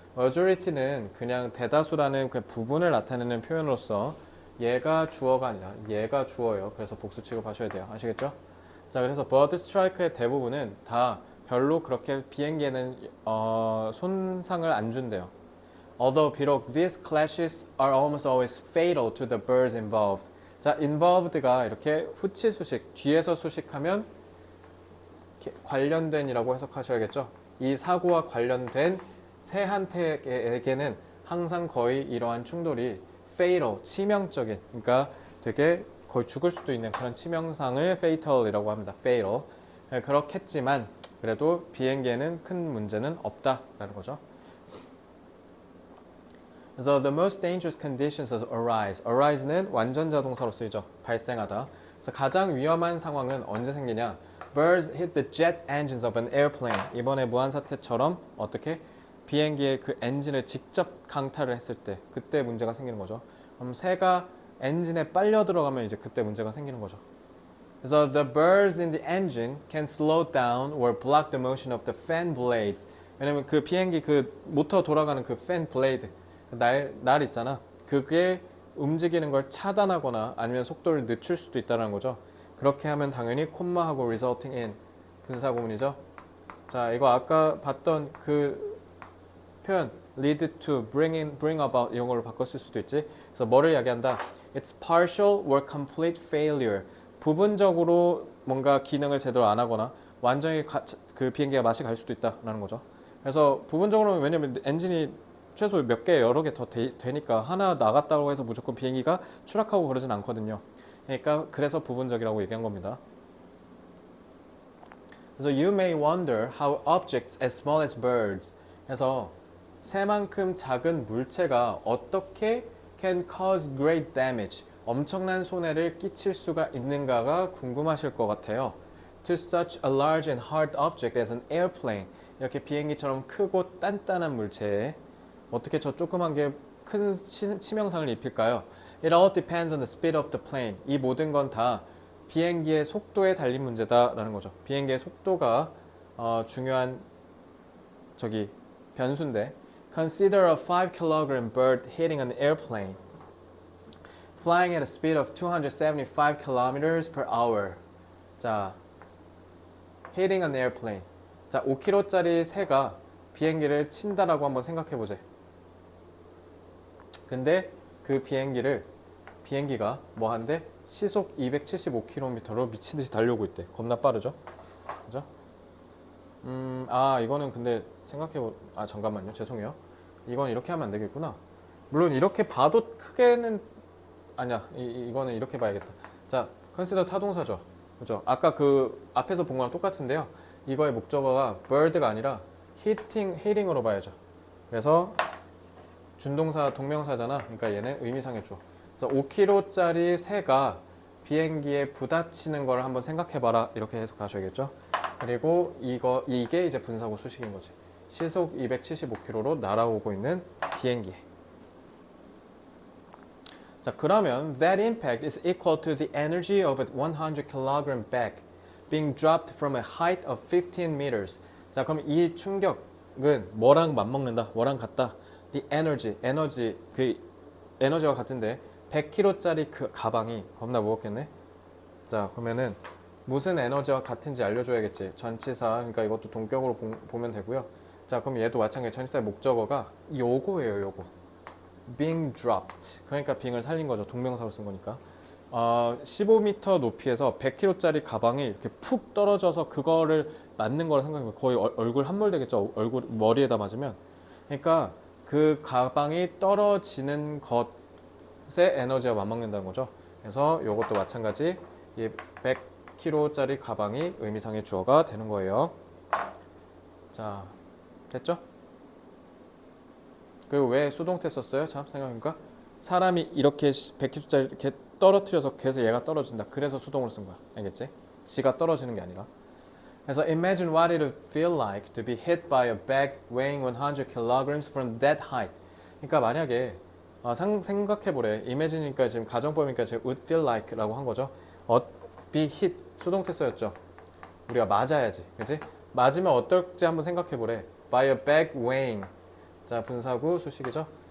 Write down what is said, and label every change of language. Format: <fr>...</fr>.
<ko>majority는 그냥 대다수라는 그 부분을 나타내는 표현으로서 얘가 주어가 아니라 얘가 주어예요. 그래서 복수 취급하셔야 돼요. 아시겠죠? 자, 그래서 bird strike의 대부분은 다 별로 그렇게 비행기에는 손상을 안 준대요.</ko> <en>Although 비록 these clashes are almost always fatal to the birds involved.</en> <ko>자, involved가 이렇게 후치 수식, 뒤에서 수식하면 관련된이라고 해석하셔야겠죠. 이 사고와 관련된 새한테에게는 항상 거의 이러한 충돌이 fatal, 치명적인, 그러니까 되게 거의 죽을 수도 있는 그런 치명상을 fatal이라고 합니다.</ko> <en>fatal.</en> <ko>그렇겠지만 그래도 비행기에는 큰 문제는 없다라는 거죠.</ko> <en>그래서 the most dangerous conditions arise.</en> <ko>arise는 완전 자동사로 쓰이죠. 발생하다. 그래서 가장 위험한 상황은 언제 생기냐?</ko> <en>Birds hit the jet engines of an airplane.</en> <ko>이번에 무한 사태처럼 어떻게 비행기의 그 엔진을 직접 강타를 했을 때 그때 문제가 생기는 거죠. 그럼 새가 엔진에 빨려 들어가면 이제 그때 문제가 생기는 거죠.</ko> <en>그래서 the birds in the engine can slow down or block the motion of the fan blades.</en> <ko>왜냐면 그 비행기 그 모터 돌아가는 그 fan blade 날 있잖아. 그게 움직이는 걸 차단하거나 아니면 속도를 늦출 수도 있다는 거죠. 그렇게 하면 당연히 콤마하고</ko> <en>resulting in</en> <ko>분사구문이죠. 자, 이거 아까 봤던 그 표현</ko> <en>lead to, bring about</en> <ko>이런 걸로 바꿨을 수도 있지. 그래서 뭐를 이야기한다?</ko> <en>It's partial or complete failure.</en> <ko>부분적으로 뭔가 기능을 제대로 안 하거나 완전히 그 비행기가 맛이 갈 수도 있다라는 거죠. 그래서 부분적으로는 왜냐면 엔진이 최소 몇 개 여러 개 더 되니까 하나 나갔다고 해서 무조건 비행기가 추락하고 그러진 않거든요. 그러니까 그래서 부분적이라고 얘기한 겁니다.</ko> <en>그래서 you may wonder how objects as small as birds.</en> <ko>그래서 새만큼 작은 물체가 어떻게</ko> <en>can cause great damage.</en> <ko>엄청난 손해를 끼칠 수가 있는가가 궁금하실 것 같아요.</ko> <en>To such a large and hard object as an airplane.</en> <ko>이렇게 비행기처럼 크고 단단한 물체에 어떻게 저 조그만 게 큰 치명상을 입힐까요?</ko> <en>It all depends on the speed of the plane.</en> <ko>이 모든 건 다 비행기의 속도에 달린 문제다라는 거죠. 비행기의 속도가 중요한 변수인데</ko> <en>Consider a 5kg bird hitting an airplane flying at a speed of 275 km per hour. 자, hitting an airplane.</en> <ko>자, 5kg짜리 새가 비행기를 친다라고 한번 생각해 보자. 근데 그 비행기가 뭐 한데 시속 275km로 미친 듯이 달려오고 있대. 겁나 빠르죠? 그죠? 이거는 근데 잠깐만요. 죄송해요. 이건 이렇게 하면 안 되겠구나. 물론 이렇게 봐도 크게는 아니야. 이거는 이렇게 봐야겠다. 자, consider 타동사죠. 그죠? 아까 그 앞에서 본 거랑 똑같은데요. 이거의 목적어가 bird가 아니라 hitting으로 봐야죠. 그래서 준동사 동명사잖아. 그러니까 얘는 의미상의 주어. 그래서 5kg짜리 새가 비행기에 부딪히는 걸 한번 생각해봐라. 이렇게 해석하셔야겠죠. 그리고 이게 이제 분사구 수식인 거지. 시속 275km로 날아오고 있는 비행기.</ko> <en>자, 그러면 that impact is equal to the energy of a 100kg bag being dropped from a height of 15 meters.</en> <ko>자, 그럼 이 충격은 뭐랑 맞먹는다? 뭐랑 같다? The 에너지 그 에너지와 같은데 100kg짜리 그 가방이 겁나 무겁겠네. 자, 그러면은 무슨 에너지와 같은지 알려줘야겠지. 전치사, 그러니까 이것도 동격으로 보면 되고요. 자, 그럼 얘도 마찬가지. 전치사의 목적어가 요거예요.</ko> <en>요거 being dropped.</en> <ko>그러니까 being을 살린 거죠. 동명사로 쓴 거니까. 15m 높이에서 100kg짜리 가방이 이렇게 푹 떨어져서 그거를 맞는 거라 생각해보면 거의 얼굴 함몰 되겠죠. 얼굴 머리에다 맞으면. 그러니까 그 가방이 떨어지는 것의 에너지와 맞먹는다는 거죠. 그래서 이것도 마찬가지 이 100kg짜리 가방이 의미상의 주어가 되는 거예요. 자, 됐죠? 그리고 왜 수동태 썼어요? 참 생각해보니까 사람이 이렇게 100kg짜리 이렇게 떨어뜨려서 그래서 얘가 떨어진다. 그래서 수동으로 쓴 거야. 알겠지? 지가 떨어지는 게 아니라.</ko> <en>그래서 imagine what it would feel like to be hit by a bag weighing 100 kilograms from that height.</en> <ko>그러니까 만약에 생각해보래. imagine니까 지금 가정법이니까 지금</ko> <en>would feel like</en> <ko>라고 한 거죠.</ko> <en>be hit</en> <ko>수동태 써였죠. 우리가 맞아야지, 그렇지? 맞으면 어떨지 한번 생각해보래.</ko> <en>by a bag weighing.</en> <ko>자, 분사구 수식이죠.</ko>